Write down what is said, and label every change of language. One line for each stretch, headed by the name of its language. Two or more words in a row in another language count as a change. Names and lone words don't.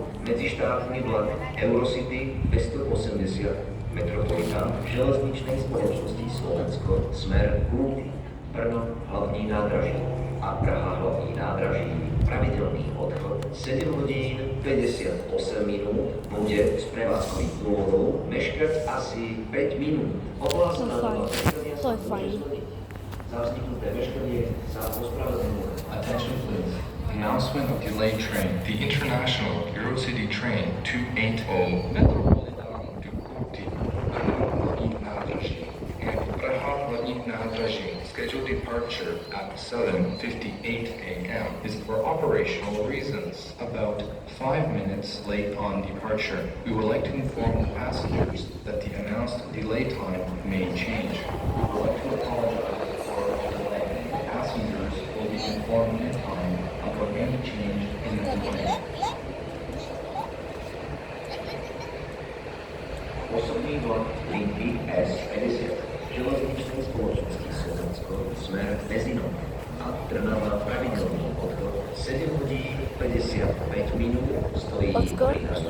Slovak: Medzištátny vlak Eurocity 280 Metropolitán železničnej spoločnosti Slovensko, smer Kúty, Brno, hlavní nádraží a Praha, hlavní nádraží, pravidelný odchod 7 hodín 58 minút, bude z prevádzkových dôvodov meškať asi 5 minút. Ohlásená doba meškania sa môže zmeniť. Za vzniknuté meškanie sa ospravedlňuje.
English: Attention please. Announcement of delayed train. The international Eurocity train 280 Metropolitan to Kúty, Brno, hlavní nádraží and Praha, hlavní nádraží, scheduled departure at 7:58 a.m. is for operational reasons about 5 minutes late on departure. We would like to inform the passengers that the announced delay time may change. We would like to apologize for the delay. Passengers will be informed in time about any change in the delay.
Slovak: Osobný vlak linky S50 železničnej spoločnosti Slovensko, smer Mezinov a Trnava, pravidelný odchod 7 hodín 55 minút, stojí pri